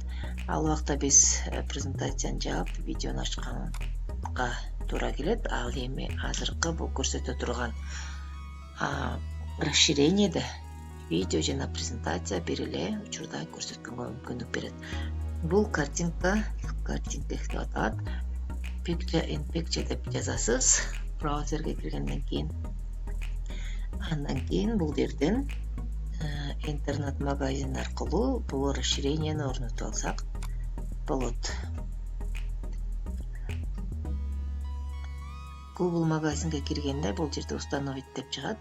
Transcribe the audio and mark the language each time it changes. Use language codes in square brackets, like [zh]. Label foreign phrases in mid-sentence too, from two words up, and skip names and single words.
[ky] Ал убакта биз презентацияны жаап, видеону ачканга туура келет. Ал эми азыркы бул көрсөтө турган расширениеде видео жана презентация бир эле учурда көрсөткөнгө мүмкүндүк берет. Бул картинка деп аталат. [en] Picture in picture [ky] деп жазасыз. Браузерге киргенден кийин. Андан кийин бул жерден интернет магазин аркылуу бул расширениени орнотуп алсак болот. Google магазинге киргенде бул жерде установить деп чыгат.